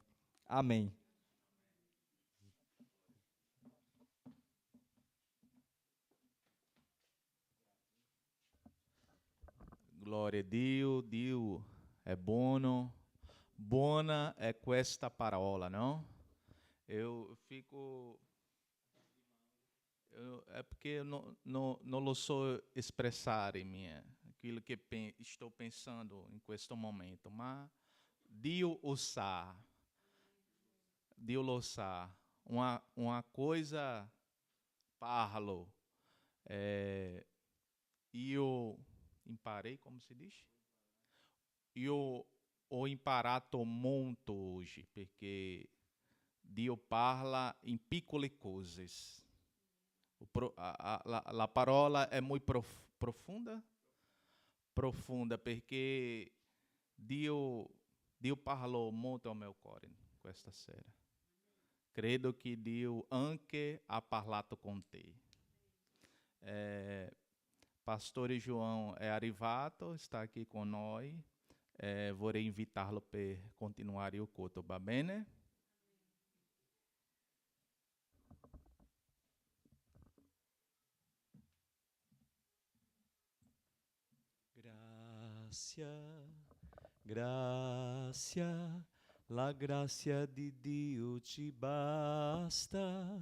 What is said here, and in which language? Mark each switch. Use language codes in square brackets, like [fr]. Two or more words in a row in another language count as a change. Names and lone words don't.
[it] Amen. Glória a Dio, Dio é buono, buona é questa parola, [pt] não? Eu fico... é porque eu não [it] lo so [pt] expressare aquilo que estou pensando em questo momento, mas [it] Dio lo sa, [pt] uma coisa [it] parlo, io imparei, [pt] como se diz? [it] Io ho imparato molto hoje, perché Dio parla in piccole cose. La parola è molto profunda, perché Dio parlò molto [pt] ao meu [it] cuore questa sera. Credo che Dio anche ha parlato con te. [pt] Pastore João é arrivato, está aqui com nós. [it] Vorrei invitá-lo [pt] para continuar o culto, [it] va bene? Grazie, la grazia di Dio ci basta.